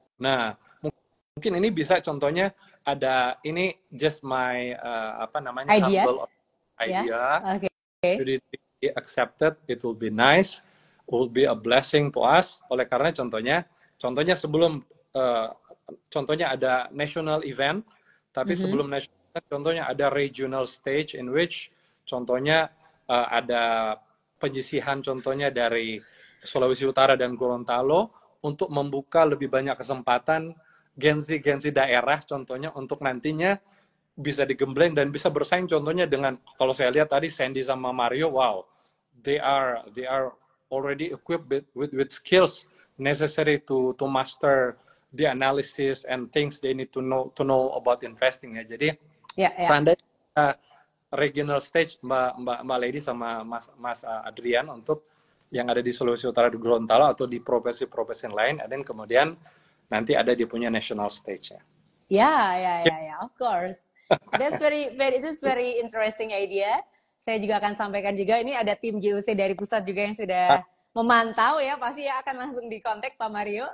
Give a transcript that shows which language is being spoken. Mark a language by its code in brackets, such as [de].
[id] Nah, mungkin ini bisa contohnya ada, ini [en] just my idea. Humble idea. Okay. Should it be accepted, it will be nice, will be a blessing to us. [id] Oleh karena contohnya sebelum contohnya ada [en] national event, [id] tapi sebelum national, contohnya ada [en] regional stage in which [id] contohnya ada penyisihan contohnya dari Sulawesi Utara dan Gorontalo untuk membuka lebih banyak kesempatan Gen Z daerah contohnya untuk nantinya bisa digembleng dan bisa bersaing contohnya dengan kalau saya lihat tadi Sandy sama Mario, [en] wow, they are already equipped with skills necessary to master the analysis and things they need to know about investing [id] ya. Jadi seandainya [en] regional stage [id] Mbak Lady sama Mas Adrian untuk yang ada di Sulawesi Utara di Gorontalo atau di provinsi-provinsi lain, dan kemudian nanti ada dia punya [en] national stage [id] ya. [en] Ya, of course. That's very interesting idea. [id] Saya juga akan sampaikan juga, ini ada tim JUC dari pusat juga yang sudah memantau ya, pasti ya akan langsung dikontak Pak Mario.